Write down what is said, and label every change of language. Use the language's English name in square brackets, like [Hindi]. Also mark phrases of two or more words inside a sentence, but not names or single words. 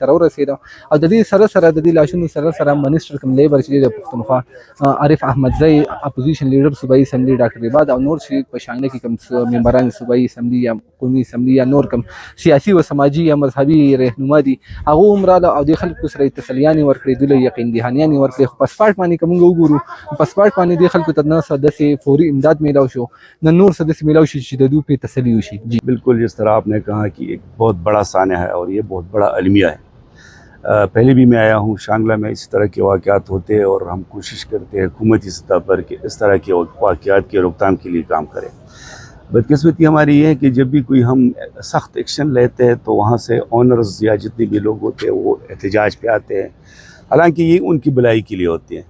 [Pashto] ته راورسېده او د دې سره سره د دې لاشونو سره منسټر کوم لیبر چې دی د پښتونخوا عارف احمدزی اپوزیشن لیډر صوبایي اسمبلي ډاکټر عباد او نور چې په شانګله کې کوم ممبران صوبایي اسمبلي یا قومي اسمبلي یا نور کوم سیاسي و سماجي یا مذهبي رهنما دي هغه هم راله او د خلکو سره تسلیانې ورکړې دوی له یقین دهانیانې ورکړې خو په سپاټ باندې که موږ وګورو په سپاټ باندې دې خلکو ته نه څه داسې فوري امداد میلاو شو نه نور څه داسې میلاو شي چې د دوی پرې تسلي وشي. [Urdu] جی بالکل، جس طرح آپ نے کہا کہ ایک بہت بڑا سانحہ ہے اور یہ بہت بڑا المیہ ہے. پہلے بھی میں آیا ہوں شانگلہ میں، اس طرح کے واقعات ہوتے ہیں اور ہم کوشش کرتے ہیں حکومتی سطح پر کہ اس طرح کے واقعات کے روک تھام کے لیے کام کریں. بدقسمتی ہماری یہ ہے کہ جب بھی کوئی ہم سخت ایکشن لیتے ہیں تو وہاں سے اونرز یا جتنے بھی لوگ ہوتے ہیں وہ احتجاج پہ آتے ہیں، حالانکہ یہ ان کی بھلائی کے لیے ہوتی ہے.